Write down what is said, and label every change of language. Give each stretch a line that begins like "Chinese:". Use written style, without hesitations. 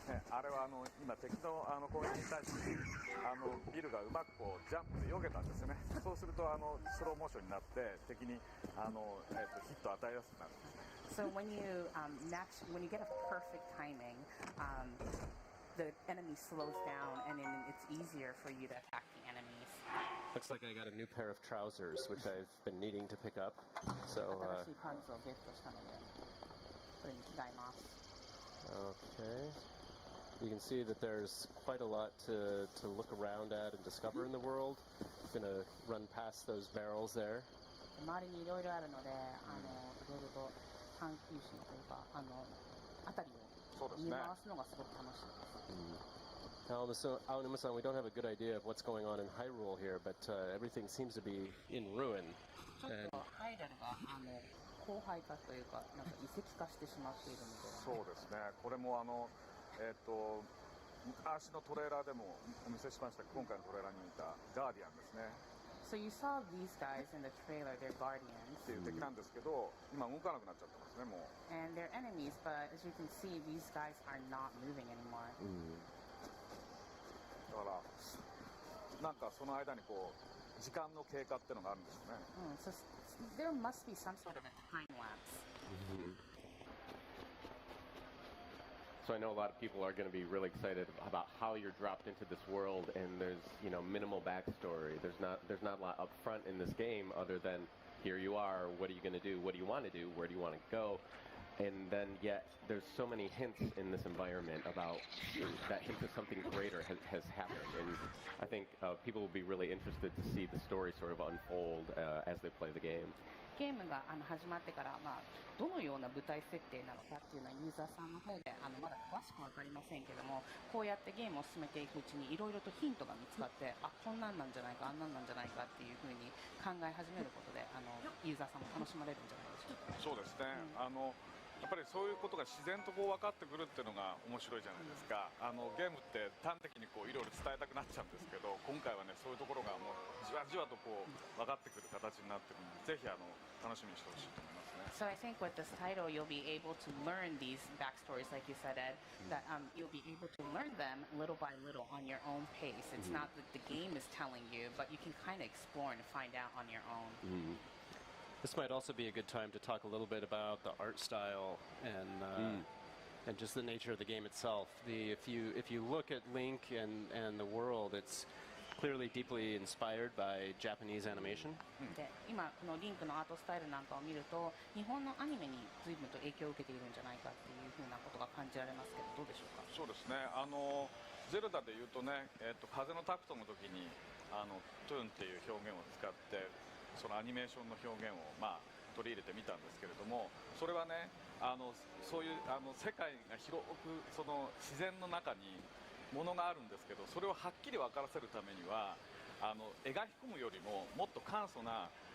Japanese: あれは今敵の攻撃に対してビルがうまくこうジャンプで避けたんですよね。そうするとスローモーションになって敵にヒットを与えやすくなるんですね。
English: So when you get a perfect timing, the enemy slows down and then it's easier for you to attack the enemies. Looks like I got a new pair of trousers, which I've been needing to pick up. So.
Japanese: 新しいパンツをゲットしたのでこれに着替えます。
English: Okay. You can see that there's quite a lot to look around at and discover in the world. I'm going to run past those barrels there.
Japanese: 周りにいろいろあるので、いろいろと探求心というか、辺りを見回すのがすごく楽しいです。
English: Aonuma-san, we don't have a good idea of what's going on in Hyrule here, but everything seems to be in ruin.
Japanese: ちょっとハイラルが荒廃化というか、なんか遺跡化してしまっているので。そうですね。これも昔のトレーラーでもお見せしました今回のトレーラーにいたガーディアンですね。
English: So you saw these guys in the trailer, they're guardians.
Japanese: っていう敵なんですけど、今動かなくなっちゃってますねもう。
English: And they're enemies, but as you can see, these guys are not moving anymore.
Japanese: だからなんかその間にこう時間の経過ってのがあるんですよね。
English: So there must be some sort of a time lapse. So I know a lot of people are going to be really excited about how you're dropped into this world, and there's minimal backstory. There's not a lot up front in this game other than here you are. What are you going to do? What do you want to do? Where do you want to go? And then yet there's so many hints in this environment about that hint of something greater has happened, and I think people will be really interested to see the story sort of unfold as they play the game.
Japanese: ゲームが始まってから、どのような舞台設定なのかっていうのはユーザーさんの方でまだ詳しく分かりませんけども、こうやってゲームを進めていくうちにいろいろとヒントが見つかって、こんなんなんじゃないか、あんなんなんじゃないかっていうふうに考え始めることでユーザーさんも楽しまれるんじゃないでしょうか。そうですね。やっぱりそういうことが自然とこう分かってくるっていうのが面白いじゃないですか。ゲームって端的にこういろいろ伝えたくなっちゃうんですけど、今回はねそういうところがもうじわじわとこう分かってくる形になってるので、ぜひ楽しみにしてほしいと思いますね。
English: So I think with this title you'll be able to learn these backstories, like you said, Ed, that you'll be able to learn them little by little on your own pace. It's not that the game is telling you, but you can kind of explore and find out on your own. This might also be a good time to talk a little bit about the art style and just the nature of the game itself. If you look at Link and the world, it's clearly deeply inspired by Japanese animation.
Japanese: で、今このリンクのアートスタイルなんかを見ると、日本のアニメに随分と影響を受けているんじゃないかっていうふうなことが感じられますけど、どうでしょうか。そうですね。ゼルダでいうとね、風のタクトの時にトゥーンっていう表現を使ってそのアニメーションの表現を取り入れてみたんですけれども、それはねそういう世界が広くその自然の中にものがあるんですけど、それをはっきり分からせるためには描き込むよりももっと簡素な